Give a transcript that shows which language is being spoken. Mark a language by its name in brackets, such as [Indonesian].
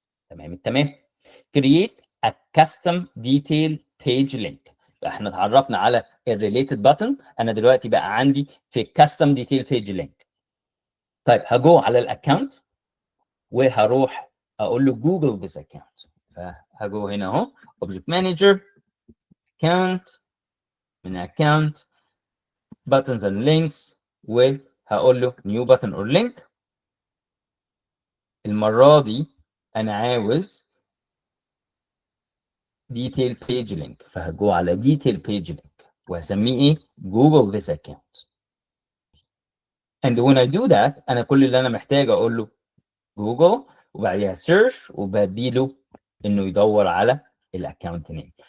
[Arabic] تمام التمام. [English] create a custom detail page link. [Arabic] احنا اتعرفنا على الريليتد بutton، انا دلوقتي بقى عندي في [English] custom detail page link. [Arabic] طيب هجو على الاكونت وهروح اقول له جوجل [English] this account. [Arabic] فهجو هنا اهو [English] object manager account، من account buttons and links، [Arabic] وهقول له [English] new button or link. [Arabic] المره دي انا عاوز [English] detail page link، [Arabic] فهجو على detail page link وهسميه ايه؟ جوجل [English] this account. and when I do that [Arabic] انا كل اللي انا محتاج اقول له جوجل وبعديها سيرش، وبديله انه يدور على الاكونت نيم.